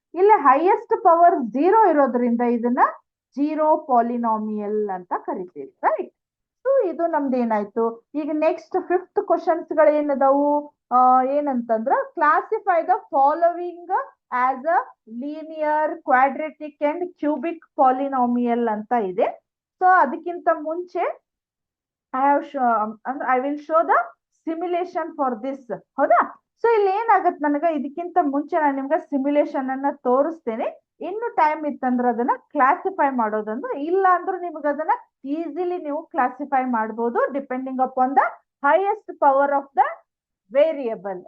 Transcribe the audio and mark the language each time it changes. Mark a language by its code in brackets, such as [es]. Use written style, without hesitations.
[kn] ಇಲ್ಲಿ highest power 0 ಇರೋದ್ರಿಂದ ಇದನ್ನ ಜೀರೋ ಪಾಲಿನಾಮಿಯಲ್ ಅಂತ ಕರಿತೀವಿ. ರೈಟ್? ಸೊ ಇದು ನಮ್ದು ಏನಾಯ್ತು. ಈಗ ನೆಕ್ಸ್ಟ್ 5th ಕ್ವಶನ್ಸ್ ಗಳು ಏನದಾವು? [en] ಏನಂತಂದ್ರ classify the following as a linear, quadratic and cubic polynomial [kn] ಅಂತ ಇದೆ. [en] so [kn] ಅದಕ್ಕಿಂತ ಮುಂಚೆ [en] I will show the simulation for this. [kn] ಹೌದಾ? ಸೊ ಇಲ್ಲಿ ಏನಾಗತ್ತೆ, ನನಗ ಇದಕ್ಕಿಂತ ಮುಂಚೆ ನಾನು ನಿಮ್ಗೆ ಸಿಮ್ಯುಲೇಷನ್ ಅನ್ನ ತೋರಿಸ್ತೇನೆ. ಇನ್ನು ಟೈಮ್ ಇತ್ತಂದ್ರೆ ಅದನ್ನ ಕ್ಲಾಸಿಫೈ ಮಾಡೋದಂದ್ರೆ, ಇಲ್ಲ ಅಂದ್ರೆ ನಿಮ್ಗೆ ಅದನ್ನ ಈಸಿಲಿ ನೀವು ಕ್ಲಾಸಿಫೈ ಮಾಡಬಹುದು [en] Depending upon the highest power of the variable.